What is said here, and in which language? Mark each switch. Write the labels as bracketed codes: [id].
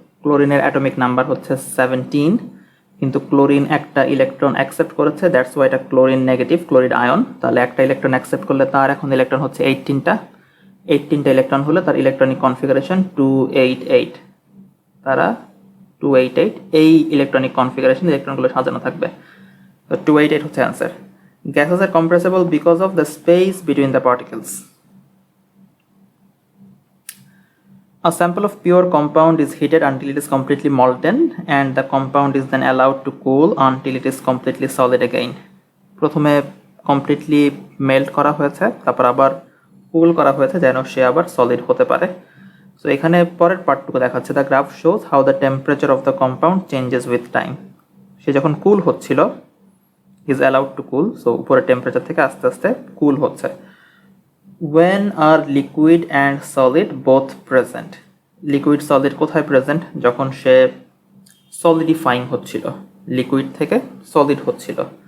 [bn] ক্লোরিনের atomic number হচ্ছে 17, কিন্তু chlorine একটা ইলেকট্রন অ্যাকসেপ্ট করেছে, [en] that's why [bn] এটা ক্লোরিন নেগেটিভ, ক্লোরিড আয়ন। তাহলে একটা ইলেকট্রন অ্যাকসেপ্ট করলে তার এখন ইলেকট্রন হচ্ছে 18টা ইলেকট্রন হলে তার ইলেকট্রনিক কনফিগারেশন 288। তারা 288 এই ইলেকট্রনিক কনফিগারেশন ইলেকট্রনগুলো সাজানো থাকবে। তো 288 হচ্ছে answer. [en] Gases are compressible because of the space between the particles. A sample of pure compound is heated until it is completely molten and the compound is then allowed to cool until it is completely solid again. [bn] প্রথমে completely melt করা হয়েছে, তারপর আবার কুল করা হয়েছে যেন সে আবার solid হতে পারে। সো এখানে পরের পার্টটুকু দেখাচ্ছে, [en] The graph shows how the temperature of the compound changes with time. [bn] সে যখন কুল হচ্ছিল, [en] is allowed to cool, [bn] so উপরে টেম্পারেচার থেকে আস্তে আস্তে কুল হচ্ছে। [en] when are liquid and solid both present? [bn] Liquid solid কোথায় প্রেজেন্ট? যখন সে সলিডিফাইং হচ্ছিল, লিকুইড থেকে সলিড হচ্ছিল।